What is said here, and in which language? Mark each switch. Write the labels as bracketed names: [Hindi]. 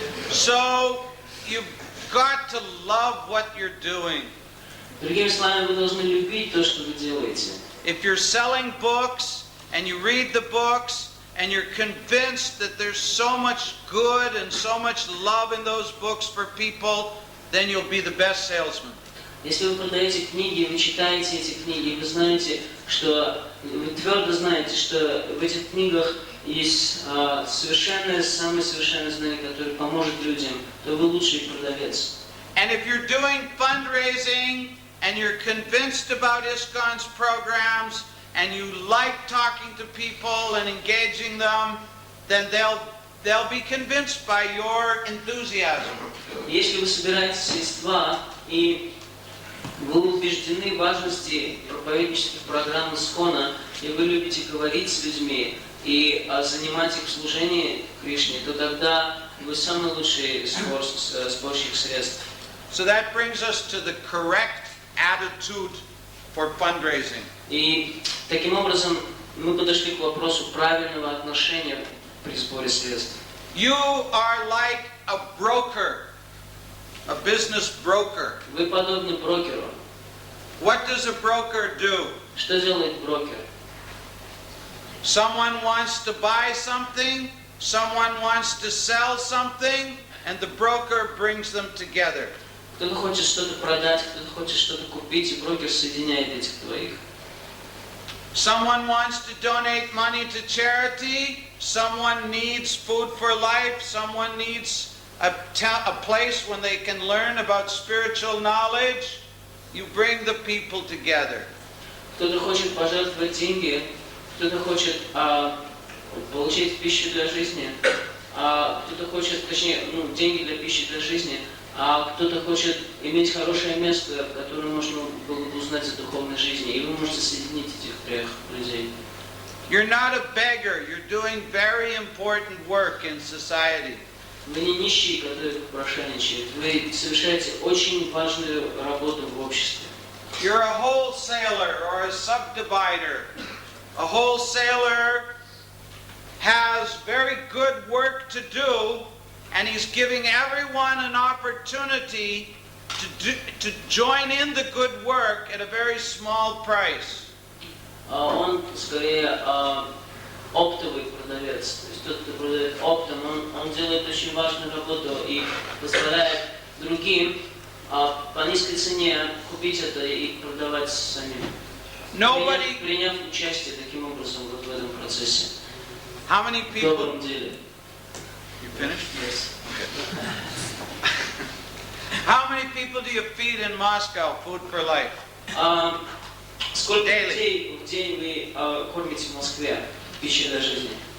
[English] So you've got to love what you're doing. [Russian] Другими словами, вы должны любить то, что вы делаете. [English] If you're selling books and you read the books and you're convinced that there's so much good and so much love in those books for people, then you'll be the best salesman. [Russian] Если вы продаете книги, вы читаете эти книги, вы знаете, что вы твердо знаете, что в этих книгах есть самое совершенное знание, которое поможет людям, то вы лучший продавец. [English] And if you're doing fundraising and you're convinced about ISKCON's programs and you like talking to people and engaging them, then they'll be convinced by your enthusiasm. [Russian] Если вы собираете средства и вы убеждены в важности проповеднических программ ИСККОНа, и вы любите говорить с людьми и занимать их в служении Кришне, то тогда вы самый лучший сборщик средств. [English] So that brings us to the correct attitude for fundraising. [Russian] И таким образом мы подошли к вопросу правильного отношения при сборе средств. [English] You are like a broker, a business broker. [Russian] Вы подобны брокеру. [English] What does a broker do? [Russian] Что делает брокер? [English] Someone wants to buy something, someone wants to sell something, and the broker brings them together. [Russian] Кто-то хочет что-то продать, кто-то хочет что-то купить, и брокер соединяет этих двоих. [English] Someone wants to donate money to charity, someone needs food for life, someone needs a place when they can learn about spiritual knowledge. You bring the people together. [Russian] Кто-то хочет пожертвовать деньги, кто-то хочет получить пищу для жизни, кто-то хочет, точнее, деньги для пищи для жизни, а кто-то хочет иметь хорошее место, в котором можно было бы узнать о духовной жизни, и вы можете соединить этих трех людей. [English] You're not a beggar. You're doing very important work in society. [Russian] Вы не нищие, которые попрошайничают. Вы совершаете очень важную работу в обществе. [English] You're a wholesaler or a subdivider. A wholesaler has very good work to do, and he's giving everyone an opportunity to join in the good work at a very small price. [Russian] Он скорее оптовый продавец. То есть тот, кто продает оптом, он делает очень важную работу и позволяет другим по низкой цене купить это и продавать самим. Приняв участие таким образом вот в этом процессе. [English] How many people? [Russian] В добром деле. [English] You finished? Yes. Okay. How many people do you feed in Moscow? Food for life. [Russian] Сколько людей в день вы кормите в Москве пищей для жизни?